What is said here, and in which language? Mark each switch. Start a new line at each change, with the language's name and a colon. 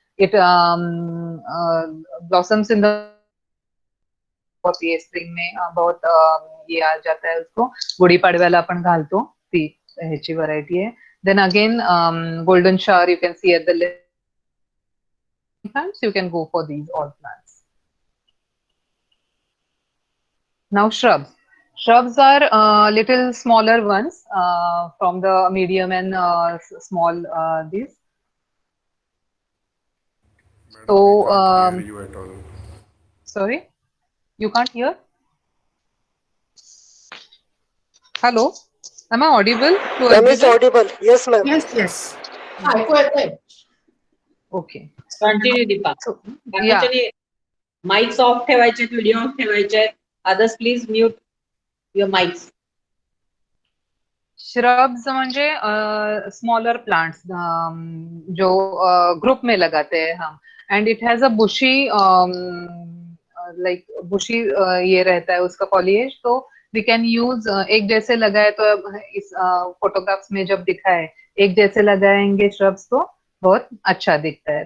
English: it blossoms in the spring
Hindi: में बहुत ये आ जाता है उसको,
Marathi: गुड़ी पाडव्याला आपण घालतो, ती ह्याची व्हरायटी आहे.
English: Then again golden shower you can see at the left. You can go for these all plants. Now shrubs. Shrubs are little smaller ones from the medium and small these. Madam, So we can't hear you at all. sorry, you can't hear? Hello, am I audible to Ma'am is everyone? audible. Yes, ma'am. Yes.
Marathi: ऐकू येतंय.
English: Okay. Continue Deepa. So, yeah.
Marathi: बाकीच्यांनी mics of ठेवायचे, video off ठेवायचे.
English: Others please mute your mics.
Hindi: Shrubs म्हणजे smaller plants जो group में लगाते हैं हम,
English: and it has a bushy
Hindi: like बुशी ये रहता है उसका फॉलिएज,
English: तो we can use
Hindi: एक जैसे लगाए तो इस फोटोग्राफ्स में जब दिखा है एक जैसे लगाएंगे श्रब्स तो बहुत अच्छा दिखता है।